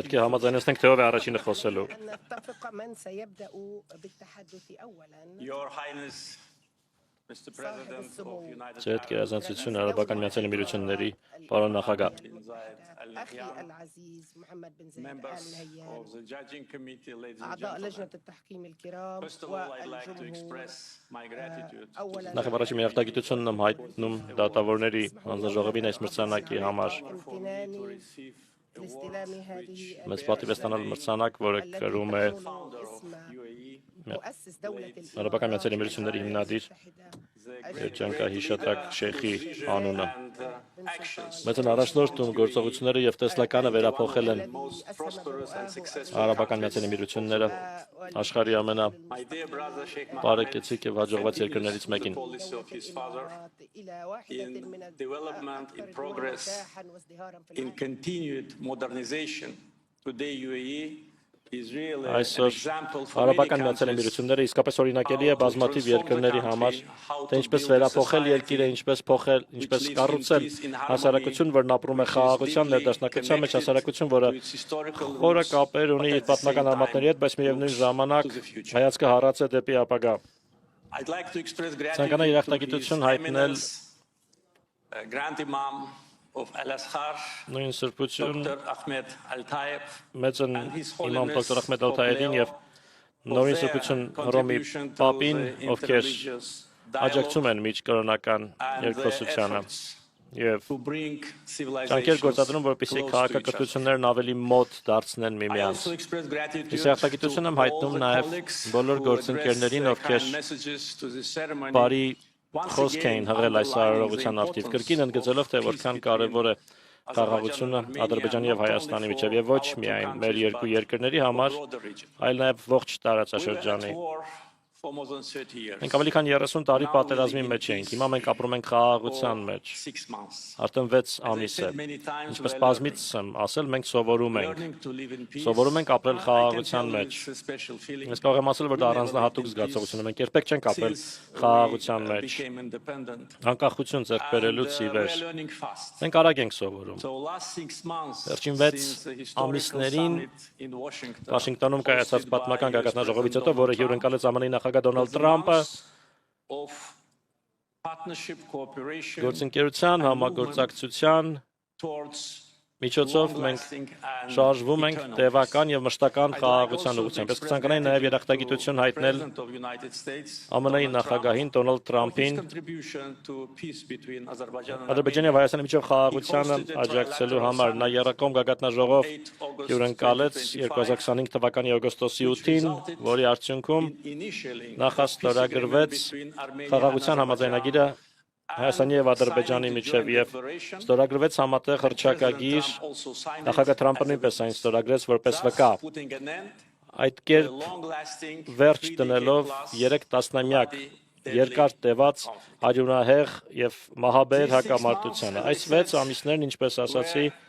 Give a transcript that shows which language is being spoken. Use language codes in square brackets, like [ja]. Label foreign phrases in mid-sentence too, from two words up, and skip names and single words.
[hy] Պետք է համաձայնեցնենք թե ով է առաջինը խոսելու։ [ar] نتفق من سيبدأ بالتحدث أولا. [en] Your Highness, Mr. President of United [hy] Ձեր գերազանցությունը Արաբական Միացյալ Էմիրությունների պարոն նախագահ, [ar] أخي العزيز محمد بن زايد آل [en] members [ar] نهيان, [en] of the Judging Committee, ladies and [ar] أعضاء لجنة [en] gentlemen. [ar] التحكيم الكرام [en] First of all, I'd like to [ar] والجمهور. [en] express my gratitude [ar] أولا [hy] նախ եւ առաջ իմ երախտագիտությունն եմ հայտնում դատավորների հանձնաժողովին այս մրցանակի համար։ [ar] امتناني [en] receive [ar] لاستلام هذه [hy] Մեծ պատիվ է ստանալ մրցանակ, որը կրում է [en] UAE, [ar] مؤسس دولة [hy] Արաբական Միացյալ Էմիրությունների հիմնադիր Ջանկահիշատակ Շեյխի անունը։ [en] actions [hy] Մեծ առաջնորդում գործողությունները եւ տեսլականը վերափոխել են [en] most prosperous and successful. [hy] Արաբական Միացյալ Էմիրությունները աշխարհի ամենա [en] My dear brother Sheikh Mohammed, [hy] բարեկեցիկ եւ հաջողված երկրներից [en] the [hy] մեկին։ [en] policy of his father [ar] إلى واحدة [en] in [ar] من [en] development, in [ar] الأكثر [en] progress, [ar] نجاحاً وازدهاراً في [en] in [ar] العالم. [en] continued modernization. Today UAE is really an [hy] Այսօր [en] example for many [hy] Արաբական Միացյալ [en] countries [hy] Էմիրությունները իսկապես օրինակելի է բազմաթիվ երկրների համար, թե ինչպես վերափոխել երկիրը, ինչպես փոխել, ինչպես կառուցել հասարակություն, որն ապրում է խաղաղության, ներդաշնակության մեջ, հասարակություն, որը [en] to its historical [hy] խորը [en] roots, [hy] կապեր ունի իր [en] but at the [hy] պատմական [en] same [hy] արմատների հետ, բայց միևնույն ժամանակ [en] to the future. [hy] հայացքը հառած է դեպի ապագա։ [en] I'd like to express [hy] Ցանկանա [en] gratitude to His [hy] երախտագիտություն հայտնել [en] Eminence, Grand Imam of Al-Azhar, [hy] նույն սրբություն [en] Dr. Ahmed Al-Tayeb, [hy] մեծն [en] and His [hy] իմամ [en] Holiness [hy] դոկտոր Ախմեդ [en] Pope [hy] Ալթայեվին [en] Leo [hy] եւ [en] for [hy] նորին [en] their [hy] սրբություն Հռոմի [en] contribution to [hy] Պապին, [en] the [hy] ովքեր [en] interreligious [hy] աջակցում [en] dialogue [hy] են միջկրոնական [en] and their [hy] երկխոսությանը [en] efforts [hy] եւ [en] to bring [hy] ջանքեր [en] civilizations [hy] գործադրում, որպեսզի [en] close to each other. [hy] քաղաքակրթություններն ավելի մոտ դարձնեն [en] I [hy] միմյանց։ [en] also express gratitude [hy] Ես [en] to [hy] երախտագիտություն եմ [en] all [hy] հայտնում [en] the [hy] նաև [en] colleagues [hy] բոլոր [en] who [hy] գործընկերներին, [en] addressed [hy] ովքեր [en] kind messages to the ceremony. [hy] բարի [en] Once [hy] խոսք [en] again, [hy] էին հղել այս [en] underlining [hy] արարողության [en] the [hy] արդիվ, [en] importance [hy] կրկին ընդգծելով, թե [en] of [hy] որքան [en] peace [hy] կարևոր է [en] between [hy] խաղաղությունը [en] Azerbaijan and [hy] Ադրբեջանի եւ [en] Armenia, [hy] Հայաստանի [en] not [hy] միջեւ [en] only [hy] եւ ոչ [en] for our two [hy] միայն մեր [en] countries, [hy] երկու [en] but [hy] երկրների [en] for [hy] համար, [en] broader region. [hy] այլ նաեւ ողջ [en] We were at [hy] տարածաշրջանի։ [en] war for more than 30 years. [hy] Մենք ավելի քան 30 տարի [en] Now [hy] պատերազմի [en] we live in [hy] մեջ ենք։ [en] peace [hy] Հիմա մենք ապրում ենք խաղաղության [en] for [hy] մեջ։ [en] 6 months. [hy] Արդեն 6 [en] As I [hy] ամիս է։ [en] said many times, [hy] Ինչպես [en] we're [hy] բազմից եմ ասել, մենք սովորում ենք։ [en] learning to live in peace. [hy] Սովորում ենք ապրել [en] I can [hy] խաղաղության [en] tell [hy] մեջ։ [en] it's a special feeling. [hy] Ես կարող եմ ասել, որ դա [en] We never [hy] առանձնահատուկ [en] lived in [hy] զգացողություն է։ [en] peace [hy] Մենք երբեք չենք ապրել [en] since [hy] խաղաղության [en] we [hy] մեջ։ [en] became independent. [hy] Անկախություն ձեռք բերելուց ի վեր։ [en] We're learning fast. [hy] Մենք արագ ենք սովորում։ [en] So last 6 months [hy] Վերջին [en] since the [hy] 6 [en] historical [hy] ամիսներին [en] summit in Washington, [hy] Վաշինգտոնում կայացած [en] hosted [hy] պատմական [en] by US [hy] գագաթնաժողովից [en] President [hy] հետո, որը [en] Donald Trump, [hy] հյուրընկալեց ԱՄՆ-ի նախագահ Դոնալդ [en] was the [hy] Թրամփը, [en] month of partnership, cooperation, [hy] գործընկերության, համագործակցության [en] towards [hy] միջոցով մենք [en] long-lasting and [hy] շարժվում ենք [en] eternal [hy] տևական եւ մշտական [en] I'd like [hy] խաղաղության [en] also to [hy] ուղղությամբ։ Ես [en] express [hy] կցանկանայի նաեւ [en] gratitude [hy] երախտագիտություն [en] to [hy] հայտնել [en] President of United States, [hy] ԱՄՆ-ի [en] Donald [hy] նախագահին [en] Trump, [hy] Դոնալդ [en] for his [hy] Թրամփին [en] contribution to peace between Azerbaijan and [hy] Ադրբեջանի եւ [en] Armenia. [hy] Հայաստանի միջև խաղաղությանը աջակցելու համար նա երակոմ գագաթնաժողով [en] 8 August [hy] հյուրընկալեց [en] 2025, [hy] 2025 թվականի օգոստոսի 8-ին, որի արդյունքում [en] initially [hy] նախաստորագրվեց [en] peace agreement between Armenia [hy] խաղաղության [en] and [hy] համաձայնագիրը Հայաստանի եւ Ադրբեջանի միջև եւ ստորագրվեց համատեղ հռչակագիր։ Նախագահ Թրամփը նույնպես այն ստորագրեց որպես վկա։ Այդ կերպ վերջ դնելով 3 տասնամյակ երկար տևած արյունահեղ եւ մահաբեր հակամարտությանը։ Այս 6 ամիսներն, ինչպես ասացի,